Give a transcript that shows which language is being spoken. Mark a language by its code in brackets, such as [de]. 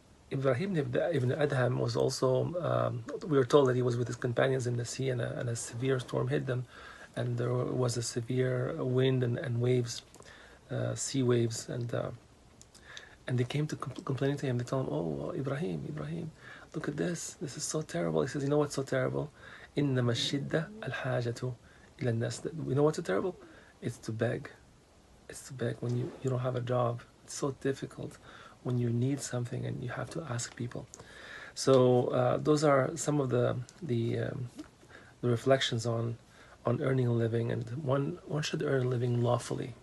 [en] Ibrahim ibn Adham was also, we were told that he was with his companions in the sea, and a severe storm hit them, and there was a severe wind and waves, sea waves, and they came to complaining to him. They told him, "Oh, Ibrahim, look at this. This is so terrible." He says, "You know what's so terrible? [ar] إنما الشدة الحاجة إلى الناس." [en] You know what's so terrible? It's to beg. It's to beg when you don't have a job. It's so difficult when you need something and you have to ask people. So those are some of the reflections on earning a living, and one should earn a living lawfully.